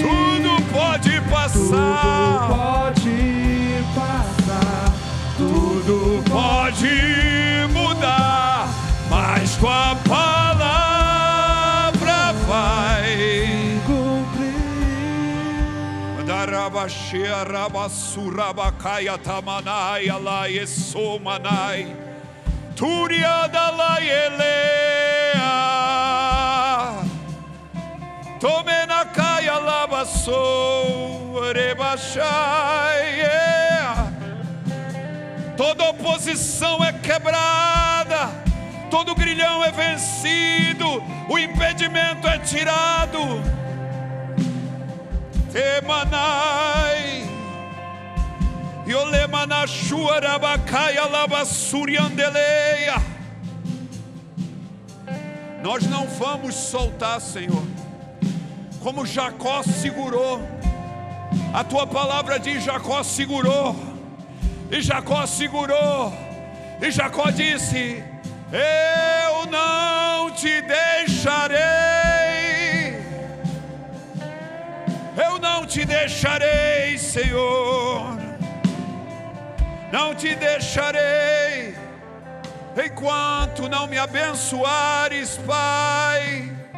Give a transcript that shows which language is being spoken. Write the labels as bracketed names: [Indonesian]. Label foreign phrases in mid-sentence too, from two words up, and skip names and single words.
[Portuguese] Tudo pode passar, tudo pode mudar, mas tua palavra vai cumprir. Darabashia rabasurabakaya tamanai alai esomanai turiadalai elea tomenakaya labassou rebashai. Toda oposição é quebrada, todo grilhão é vencido, o impedimento é tirado. Temanai Yolemanashua rabakaya labassuriandeleia. Nós não vamos soltar, Senhor, como Jacó segurou. A tua palavra diz: Jacó segurou. E Jacó segurou, e Jacó disse: eu não te deixarei, eu não te deixarei, Senhor, não te deixarei, enquanto não me abençoares, Pai.